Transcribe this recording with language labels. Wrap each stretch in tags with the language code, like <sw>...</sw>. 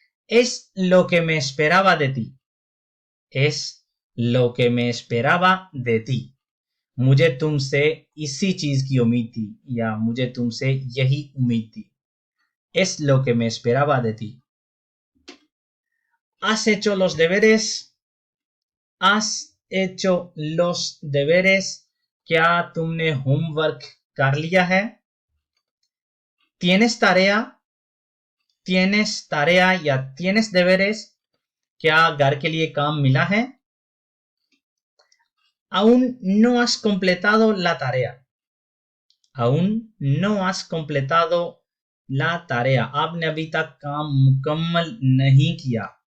<es>Es lo que me esperaba de ti. Es lo que me esperaba de ti.</es> <hi>मुझे तुमसे इसी चीज की उम्मीद थी या मुझे तुमसे यही उम्मीद थी.</hi> <es>Es lo que me esperaba de ti. ¿Has hecho los deberes? ¿Has hecho los deberes?</es> <hi>क्या तुमने होमवर्क कर लिया है?</hi> <es>¿Tienes tarea? ¿Tienes tarea या tienes deberes?</es> <hi>क्या घर के लिए काम मिला है?</hi> <es>aún no has completado la tarea. aún no has completado la tarea.</es> <hi>आपने अभी तक काम मुकम्मल नहीं किया.</hi>